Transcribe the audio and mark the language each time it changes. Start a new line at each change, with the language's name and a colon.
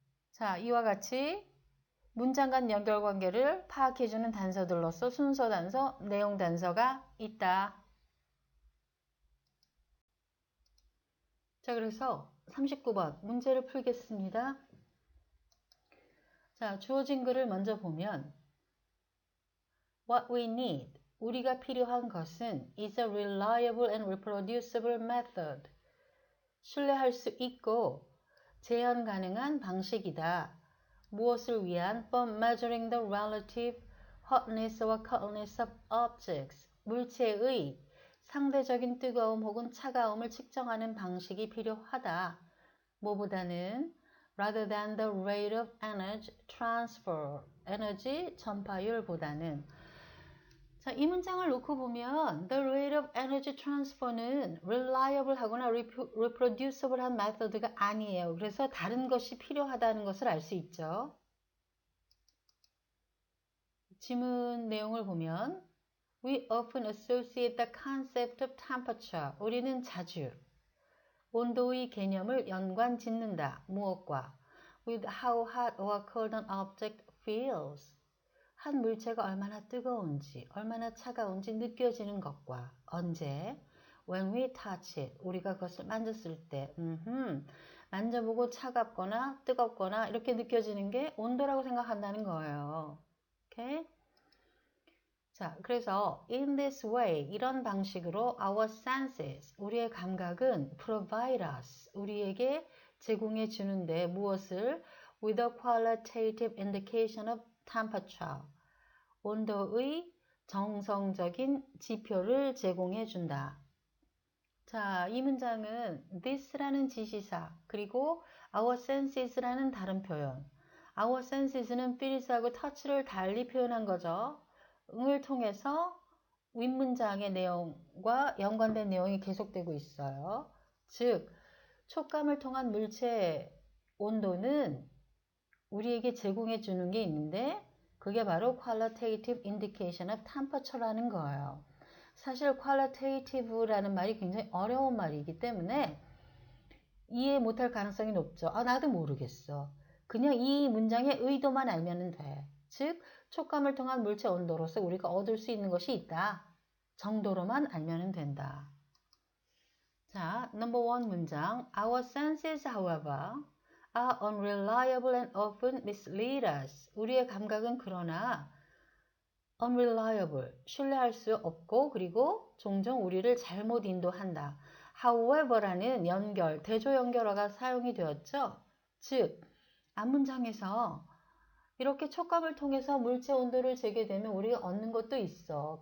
Korean: 자, 이와 같이 문장 간 연결관계를 파악해주는 단서들로서 순서 단서, 내용 단서가 있다. 자, 그래서 39번 문제를 풀겠습니다. 자, 주어진 글을 먼저 보면
English: What we need,
Korean: 우리가 필요한 것은
English: is a reliable and reproducible method.
Korean: 신뢰할 수 있고 재현 가능한 방식이다. 무엇을 위한?
English: For measuring the relative hotness or coldness of objects.
Korean: 물체의 상대적인 뜨거움 혹은 차가움을 측정하는 방식이 필요하다. 뭐보다는
English: rather than the rate of energy transfer,
Korean: 에너지 전파율보다는 자, 이 문장을 놓고 보면
English: the rate of energy transfer
Korean: 는 reliable 하거나 reproducible 한 메서드가 아니에요. 그래서 다른 것이 필요하다는 것을 알 수 있죠.
English: 지문 내용을 보면 We often associate the concept of temperature.
Korean: 우리는 자주 온도의 개념을 연관 짓는다. 무엇과?
English: With how hot or cold an object feels.
Korean: 한 물체가 얼마나 뜨거운지, 얼마나 차가운지 느껴지는 것과 언제?
English: When we touch it.
Korean: 우리가 그것을 만졌을 때 만져보고 차갑거나 뜨겁거나 이렇게 느껴지는 게 온도라고 생각한다는 거예요. 오케이? 자, 그래서
English: in this way,
Korean: 이런 방식으로
English: our senses,
Korean: 우리의 감각은
English: provide us,
Korean: 우리에게 제공해 주는데 무엇을?
English: with a qualitative indication of temperature,
Korean: 온도의 정성적인 지표를 제공해 준다. 자, 이 문장은 this라는 지시사, 그리고
English: our senses
Korean: 라는 다른 표현.
English: our senses
Korean: 는 feels하고 touch를 달리 표현한 거죠. 을 통해서 윗문장의 내용과 연관된 내용이 계속되고 있어요. 즉, 촉감을 통한 물체 온도는 우리에게 제공해 주는 게 있는데 그게 바로
English: qualitative indication of temperature
Korean: 라는 거예요. 사실 qualitative라는 말이 굉장히 어려운 말이기 때문에 이해 못할 가능성이 높죠. 아, 나도 모르겠어. 그냥 이 문장의 의도만 알면 돼. 즉, 촉감을 통한 물체 온도로서 우리가 얻을 수 있는 것이 있다 정도로만 알면 된다. 자, number one 문장.
English: Our senses, however, are unreliable and often mislead us.
Korean: 우리의 감각은 그러나 unreliable, 신뢰할 수 없고 그리고 종종 우리를 잘못 인도한다. however라는 연결, 대조 연결어가 사용이 되었죠. 즉, 앞문장에서 이렇게 촉감을 통해서 물체 온도를 재게 되면 우리가 얻는 것도 있어.